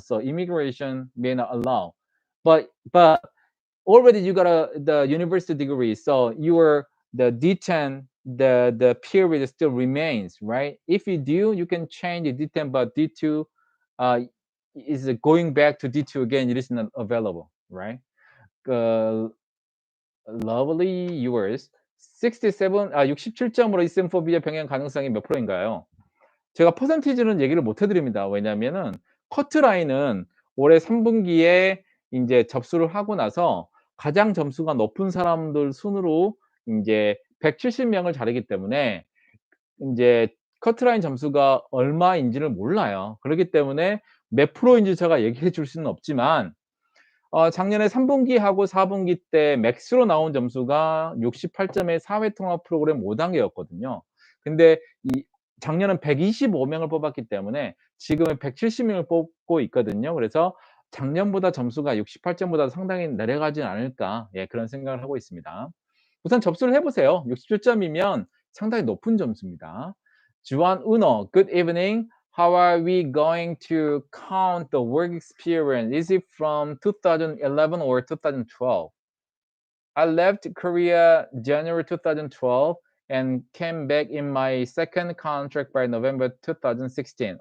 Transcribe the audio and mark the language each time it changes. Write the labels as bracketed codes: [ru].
[en] So immigration may not allow. But already you got the university degree, so your the D10, the period still remains, right? If you do, you can change the D10, but D2 uh, is going back to D2 again. It is not available, right? Uh, lovely yours. [ko] 67, 67점으로 이센포비아 병행 가능성이 몇 프로인가요? 제가 퍼센티지는 얘기를 못 해드립니다. 왜냐면은 커트라인은 올해 3분기에 인제 접수를 하고 나서 가장 점수가 높은 사람들 순으로 인제 170 명을 자르기 때문에 인제 커트라인 점수가 얼마인지를 몰라요. 그렇기 때문에 몇 프로인지 제가 얘기해 줄 수는 없지만 작년에 3분기하고 4분기 때 맥스로 나온 점수가 68 점의 사회 통합 프로그램 5 단계였거든요. 근데 이 작년은 125 명을 뽑았기 때문에 지금은 170 명을 뽑고 있거든요. 그래서 작년보다 점수가 68 점보다 상당히 내려가지 않을까, 예, 그런 생각을 하고 있습니다. 우선 접수를 해 보세요. 67 점이면 상당히 높은 점수입니다. [en] 주한 은호, good evening. How are we going to count the work experience? Is it from 2011 or 2012? I left Korea January 2012 and came back in my second contract by November 2016.